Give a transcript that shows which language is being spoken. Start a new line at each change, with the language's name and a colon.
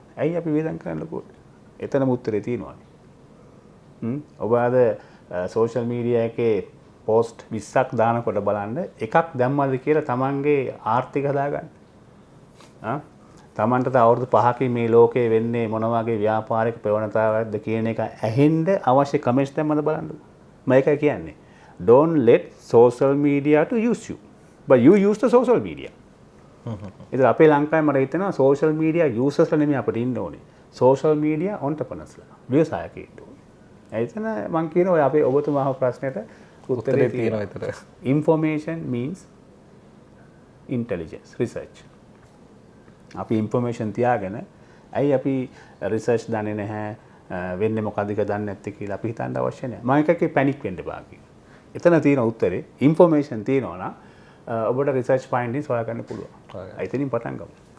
Sinhala: ඇයි අපි වේදන් කරන්න ලකෝ? එතනම උත්තරේ තියෙනවානේ. ඔබ අද සෝෂල් මීඩියා එකේ පෝස්ට් 20ක් දානකොට බලන්න එකක් දැම්මද කියලා තමන්ගේ ආර්ථික හදාගන්න. තමන්ට අවුරුදු 5කින් මේ ලෝකේ වෙන්නේ මොන වගේ ව්‍යාපාරික ප්‍රවණතාවයක්ද කියන එක ඇහෙන්න අවශ්‍ය කමෙන්ට්ස් දැම්මද බලන්න. මම ඒකයි කියන්නේ.
English: Don't let social media to use you. But you use the social media.
Sinhala: ඉතින් අපේ ලංකාවේ මට හිතෙනවා social media users නෙමෙයි අපිට ඉන්න ඕනේ. social media entrepreneursලා. ව්‍යවසායකයෝ ඉන්න ඕනේ. එතන මම කියන ඔය අපේ ඔබතුමා අහපු ප්‍රශ්නෙට උත්තරේ තියෙනවා විතර.
English: Information means intelligence research.
Sinhala: අපි information තියාගෙන ඇයි අපි research දන්නේ නැහැ වෙන්නේ මොකද්ද කියලා දන්නේ නැත්තේ කියලා අපි හිතන්න අවශ්‍ය නැහැ. මම එකකේ පැනික් වෙන්න බෑ කියලා. එතන තියෙන උත්තරේ information තියෙනවා නම් ඔබට රිසර්ච් ෆයින්ඩින්ග්ස් හොයාගන්න පුළුවන්. එතනින් පටන් ගමු.